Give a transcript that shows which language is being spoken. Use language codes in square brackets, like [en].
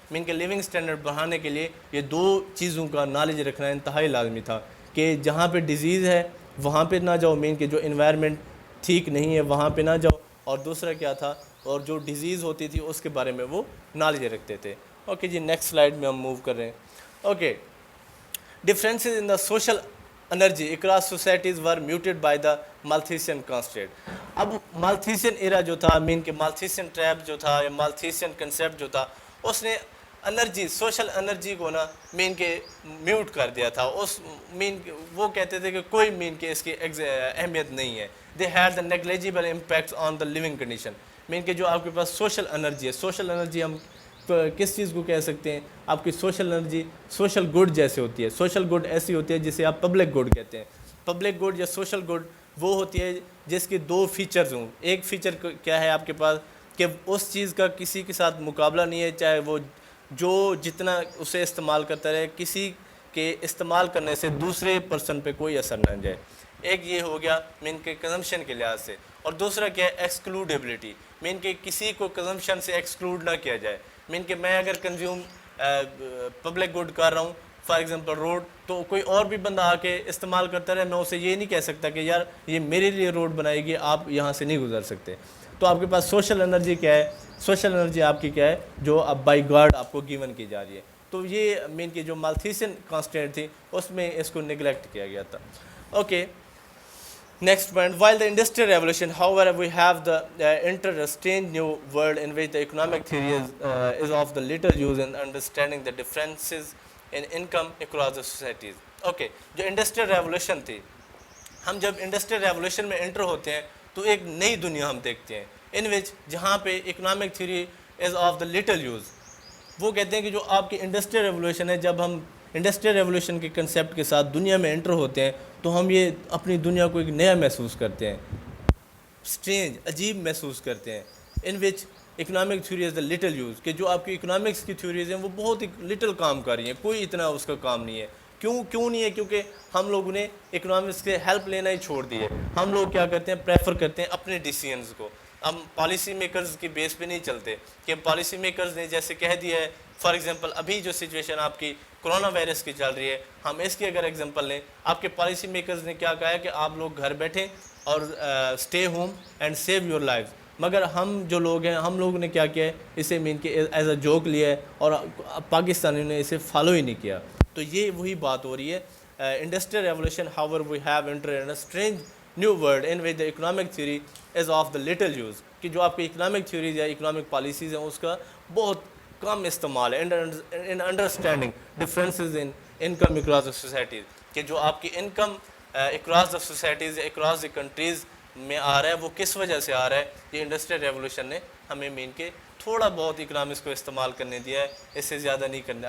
[ur] مین کہ living standard بڑھانے کے لیے یہ دو چیزوں کا نالج رکھنا انتہائی لازمی تھا کہ جہاں پہ ڈیزیز ہے وہاں پہ نہ جاؤ، مین کہ جو انوائرمنٹ ٹھیک نہیں ہے وہاں پہ نہ جاؤ، اور دوسرا کیا تھا، اور جو ڈیزیز ہوتی تھی اس کے بارے میں وہ نالج رکھتے تھے. اوکے جی، نیکسٹ سلائڈ میں ہم موو کر رہے ہیں. [en] Okay, differences in the social energy across societies were muted by the Malthusian constraint. [ur] اب مالتھیسین ایرا جو تھا، مین کہ مالتھیسین ٹریپ جو تھا یا مالتھیسین کنسیپٹ جو تھا، اس نے انرجی، سوشل انرجی کو نا مین کہ میوٹ کر دیا تھا. اس مین وہ کہتے تھے کہ کوئی مین کہ اس کی اہمیت نہیں ہے. [en] They had the negligible impacts on the living condition. [ur] مین کہ جو آپ کے پاس سوشل انرجی ہے، سوشل انرجی ہم کس چیز کو کہہ سکتے ہیں، آپ کی سوشل انرجی سوشل گڈ جیسے ہوتی ہے. سوشل گڈ ایسی ہوتی ہے جسے آپ پبلک گڈ کہتے ہیں. پبلک گڈ یا سوشل گڈ وہ ہوتی ہے جس کے دو فیچرز ہوں. ایک فیچر کیا ہے آپ کے پاس کہ اس چیز کا کسی کے ساتھ مقابلہ نہیں ہے، چاہے وہ جو جتنا اسے استعمال کرتا رہے، کسی کے استعمال کرنے سے دوسرے پرسن پہ کوئی اثر نہ جائے. ایک یہ ہو گیا مین کے کنزمپشن کے لحاظ سے. اور دوسرا کیا ہے، ایکسکلوڈیبلٹی. مین کہ کسی کو کنزمپشن سے ایکسکلوڈ نہ کیا جائے. مین کہ میں اگر کنزیوم پبلک گڈ کر رہا ہوں، فار ایگزامپل روڈ، تو کوئی اور بھی بندہ آ کے استعمال کرتا رہے، میں اسے یہ نہیں کہہ سکتا کہ یار یہ میرے لیے روڈ بنائے گی، آپ یہاں سے نہیں گزر سکتے. تو آپ کے پاس سوشل انرجی کیا ہے، سوشل انرجی آپ کی کیا ہے جو اب بائی گاڈ آپ کو گیون کی جا رہی ہے. تو یہ مین کہ جو مالتھیسین کانسٹینٹ تھی اس میں اس کو نگلیکٹ کیا گیا تھا. [en] Okay, next point, while the industrial revolution, however, we have the entered a strange new world in which the economic theory is of the little use in understanding the differences in income across the societies. [ur] Okay, جو industrial revolution تھی، ہم جب industrial revolution میں inter ہوتے ہیں تو ایک نئی دنیا ہم دیکھتے ہیں ان وچ جہاں پہ economic theory [en] Is of the little use. [ur] وہ کہتے ہیں کہ جو آپ کی انڈسٹریل ریولوشن ہے، جب ہم انڈسٹریل ریولوشن کے کنسیپٹ کے ساتھ دنیا میں انٹر ہوتے ہیں تو ہم یہ اپنی دنیا کو ایک نیا محسوس کرتے ہیں، اسٹرینج، عجیب محسوس کرتے ہیں. ان وچ economic theory [en] is the little use, [ur] کہ جو آپ کی اکنامکس کی تھیوریز ہیں وہ بہت لٹل کام کر رہی ہیں، کوئی اتنا اس کا کام نہیں ہے. کیوں نہیں ہے؟ کیونکہ ہم لوگوں نے اکنامکس کے ہیلپ لینا ہی چھوڑ دی ہے. ہم لوگ کیا کرتے ہیں، پریفر کرتے ہیں اپنے ڈیسیژنز کو. ہم پالیسی میکرز کی بیس پہ نہیں چلتے کہ پالیسی میکرز نے جیسے کہہ دیا ہے. فار ایگزامپل ابھی جو سچویشن آپ کی کرونا وائرس کی چل رہی ہے، ہم اس کی اگر ایگزامپل لیں، آپ کے پالیسی میکرز نے کیا کہا ہے کہ آپ لوگ گھر بیٹھیں اور [en] Stay home and save your life. [ur] مگر ہم جو لوگ ہیں، ہم لوگوں نے کیا کیا ہے، اسے مین کہ ایز اے جوک لیا ہے اور پاکستانیوں نے اسے فالو ہی نہیں کیا. تو یہ وہی بات ہو رہی ہے. [en] Industrial revolution however we have entered in a strange new world in which the economic theory is of the little use. [ur] کہ جو آپ کی اکنامک تھیوریز یا اکنامک پالیسیز ہیں اس کا بہت کم استعمال ہے [en] In understanding differences in income across the societies. [ur] کہ جو آپ کی انکم اکراس دا سوسائٹیز یا اکراس دی کنٹریز میں آ رہا ہے وہ کس وجہ سے آ رہا ہے. یہ انڈسٹریل ریولوشن نے ہمیں مین کے تھوڑا بہت اکنامکس کو استعمال کرنے دیا ہے، اس سے زیادہ نہیں کرنا.